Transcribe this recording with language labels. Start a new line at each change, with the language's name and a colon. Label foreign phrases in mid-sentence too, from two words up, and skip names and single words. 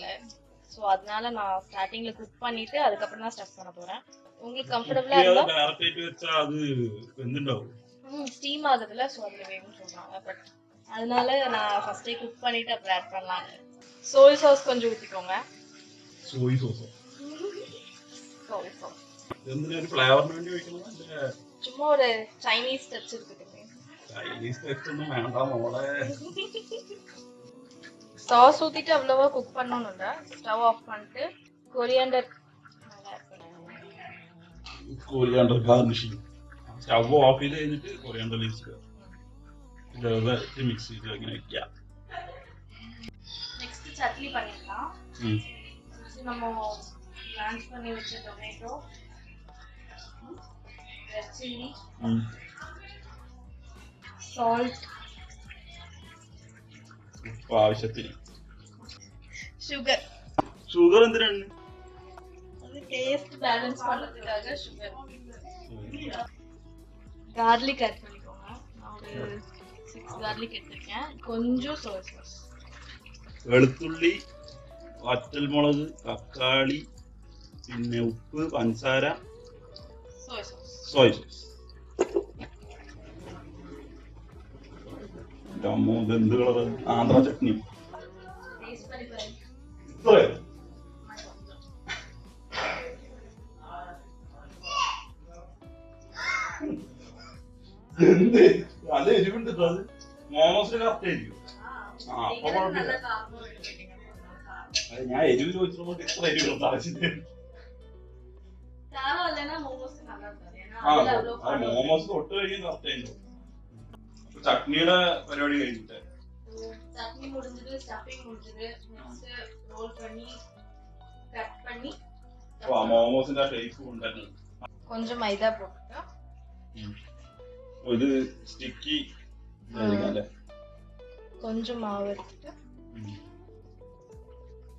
Tamil: ஸோ அதனால நான் ஸ்டார்டிங்ல குக் பண்ணிட்டு அதுக்கப்புறம் தான் ஸ்டஃப் பண்ண போறேன். உங்களுக்கு கம்ஃபர்டபுளா இருந்தா டைரக்ட் வெச்சா அது வெந்துണ്ടാവും. ஸ்டீம் ஆகுதுல, ஸோ அதுல வேணும்னு சொல்றாங்க. பட் அதனால நான் ஃபர்ஸ்டே குக் பண்ணிட்டு அப்புறம் ஆட் பண்ணலாம்னு.
English: soy sauce
Tamil: கொஞ்சம் ஊத்திக்கோங்க.
English: soy sauce
Malayalam: എന്തിനാ? ഒരു ഫ്ലേവറിന് വേണ്ടി വെക്കണതാ? അല്ലേ
Tamil: சும்மா ஒரு
English: Chinese touch
Tamil: இருக்குதுங்க.
English: Chinese touch
Malayalam: ഒന്നും വേണ്ട മോളെ.
Tamil: சாஸ் ஊத்திட்டு அவ்வளவா குக் பண்ணணும் இல்ல.
English: stove off
Tamil: பண்ணிட்டு கொரியாண்டர்
English: coriander garnishing. stove off
Malayalam: ചെയ്ത് കഴിഞ്ഞിട്ട്
English: coriander leaves
Malayalam: ഇതൊക്കെ മിക്സ് ചെയ്ത് അങ്ങനെ വെക്കുക.
Tamil: நெக்ஸ்ட் சட்னி பண்ணிடலாம். நம்ம பிளான்ச் பண்ணி வச்ச
English: tomato, red chilli, salt,
Malayalam: ഉപ്പ് ആവശ്യത്തിന്.
Tamil: சுகர்
Malayalam: എന്തിനാണ്?
Tamil: அது
English: taste balance
Tamil: பண்றதுக்காக சுகர். garlic ஆட் பண்ணிக்கோங்க. நான் ஒரு 6 garlic எடுத்துக்கேன். கொஞ்சம்
English: soya sauce,
Malayalam: വെളുത്തുള്ളി, വറ്റൽമുളക്, തക്കാളി, പിന്നെ ഉപ്പ്, പഞ്ചസാര,
English: soya sauce. soya sauce.
Malayalam: എന്ത് കളറ്? ആന്ധ്ര ചട്നി.
Tamil: டேஸ்ட் பண்ணி பாருங்க.
Malayalam: എന്ത് നല്ല എരിവുണ്ട്. അത് മോമോസിന് കറക്റ്റ് ആയിരിക്കും. അപ്പൊ കുഴപ്പമില്ല. ഞാൻ എരിവ് ചോദിച്ചതുകൊണ്ട് ഇത്ര എരിവ് മോമോസ് തൊട്ട് കഴിയും കറക്റ്റ് ആയിരുന്നു. ചട്നിയുടെ പരിപാടി കഴിഞ്ഞിട്ട്
Tamil: சட்னி முடிஞ்சது, ஸ்டஃபிங் முடிஞ்சது. நெக்ஸ்ட் ரோல் பண்ணி கட் பண்ணி
Malayalam: മോമോസിന്റെ ഷേപ്പ് കൊണ്ടുവരണം.
Tamil: கொஞ்சம் மைதா போட்டுட்டு
Malayalam: ഇത് സ്റ്റിക്കി അല്ലേ?
Tamil: கொஞ்சம் மாவு எடுத்துட்டு